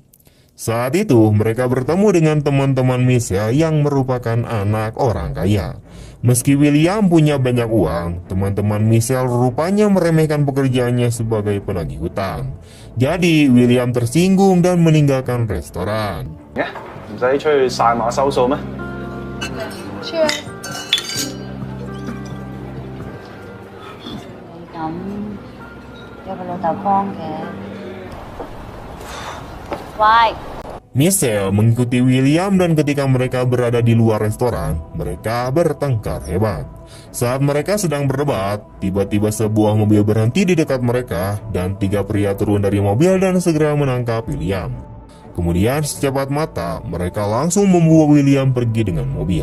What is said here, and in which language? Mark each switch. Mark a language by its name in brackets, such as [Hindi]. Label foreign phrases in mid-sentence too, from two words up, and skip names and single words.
[Indonesian] Saat itu mereka bertemu dengan teman-teman Michelle yang merupakan anak orang kaya. Meski William punya banyak uang, teman-teman Michelle rupanya meremehkan pekerjaannya sebagai penagih hutang. Jadi William tersinggung dan meninggalkan restoran. [Cantonese] 唔使出去晒馬收數咩？咁有個老豆幫嘅。喂， [Indonesian] Michelle mengikuti William dan ketika mereka berada di luar restoran, mereka bertengkar hebat. Saat mereka sedang berdebat, tiba-tiba sebuah mobil berhenti di dekat mereka dan 3 pria turun dari mobil dan segera menangkap William. Kemudian secepat mata, mereka langsung membawa William pergi dengan mobil.